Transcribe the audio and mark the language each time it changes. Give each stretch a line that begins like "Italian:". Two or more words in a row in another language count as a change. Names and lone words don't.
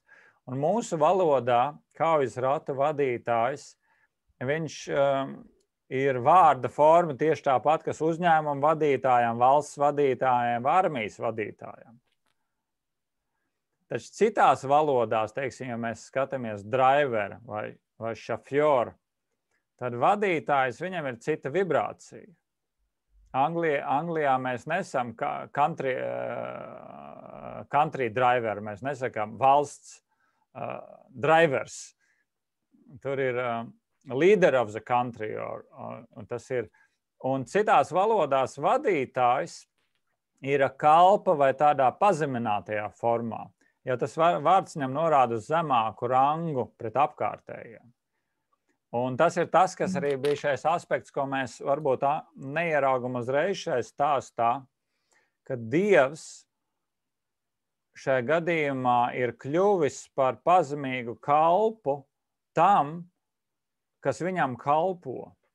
Latvian: Un mūsu valodā kaujas ratu vadītājs, viņš ir vārda forma tieši tāpat, kas uzņēmuma vadītājiem, valsts vadītājiem, armijas vadītājiem. Taču citās valodās, teiksim, ja mēs skatāmies driver vai šafjoru, tad vadītājs viņam ir cita vibrācija. Anglijā mēs nesam
English: country driver,
Latvian: mēs nesakām valsts drivers. Tur ir
English: leader of the country,
Latvian: un tas ir. Un citās valodās vadītājs ir kalpa vai tādā pazeminātajā formā. Jo tas vārds viņam norāda uz zemāku rangu pret apkārtējiem. Un tas ir tas, kas arī bija šais aspekts, ko mēs varbūt neieraugam uzreiz šai stāstā, ka Dievs šajā gadījumā ir kļuvis par pazemīgu kalpu tam, kas viņam kalpo.